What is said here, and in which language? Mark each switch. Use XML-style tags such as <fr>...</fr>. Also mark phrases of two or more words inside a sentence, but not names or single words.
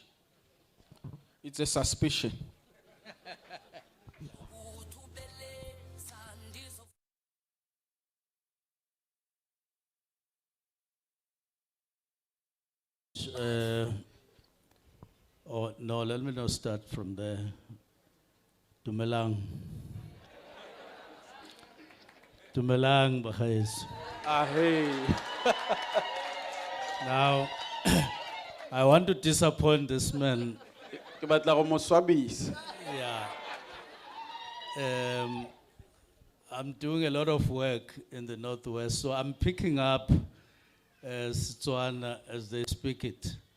<en>It's a suspicion. Oh, no, let me not start from there.</en> <tn>Dumelang. Dumelang, Bachais.</tn> <en>Hey. Now, I want to disappoint this man. Yeah. I'm doing a lot of work in the Northwest, so I'm picking up Setswana as they speak it.</en>